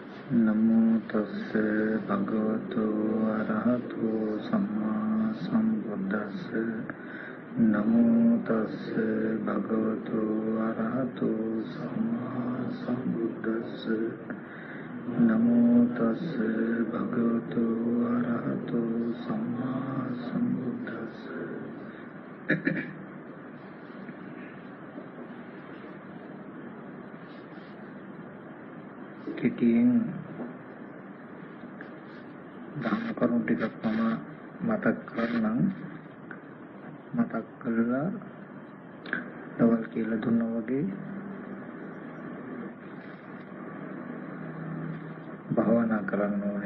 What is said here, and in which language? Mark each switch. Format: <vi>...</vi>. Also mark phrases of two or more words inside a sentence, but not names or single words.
<pi>नमो तस्से भगवतो अरहतो सम्मा सम्बुद्दस्से नमो तस्से भगवतो अरहतो सम्मा सम्बुद्दस्से नमो तस्से भगवतो अरहतो सम्मा सम्बुद्दस्से</pi> <si>කෙටියෙන් ධර්ම කරුණු ටිකක් මතක් කරනම් මතක් කරලා දවල් කියලා දුන්නා වගේ භාවනා කරන්න ඕනේ.</si>